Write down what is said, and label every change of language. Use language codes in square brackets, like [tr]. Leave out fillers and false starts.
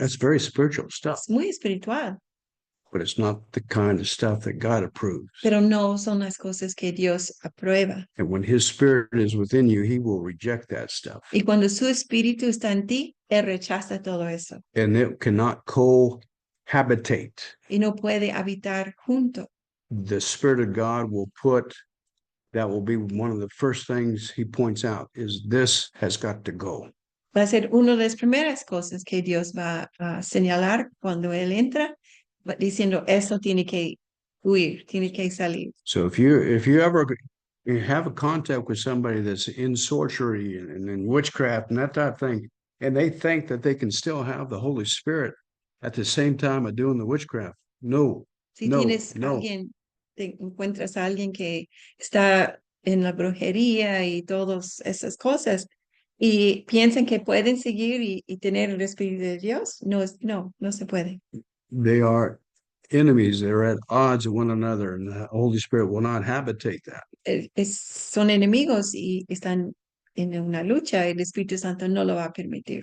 [en] that's very spiritual stuff, [es] Es muy espiritual, [en] but it's not the kind of stuff that God approves. [es] pero no son las cosas que Dios aprueba. [en] And when his spirit is within you, he will reject that stuff. [es] Y cuando su espíritu está en ti, él rechaza todo eso [en] And it cannot cohabitate. [es] y no puede habitar junto. [en] The Spirit of God that will be one of the first things he points out is this has got to go. [es] Va a ser una de las primeras cosas que Dios va a señalar cuando él entra, diciendo, esto tiene que huir, tiene que salir. [en] So if you ever have a contact with somebody that's in sorcery and in witchcraft and that type of thing, and they think that they can still have the Holy Spirit at the same time of doing the witchcraft, no. [es] Si No, tienes no. alguien, te encuentras a alguien que está en la brujería y todas esas cosas y piensan que pueden seguir y tener el Espíritu de Dios, no se puede. [en] They are enemies. They're at odds with one another, and the Holy Spirit will not habitate that. [es] Son enemigos y están en una lucha, el Espíritu Santo no lo va a permitir.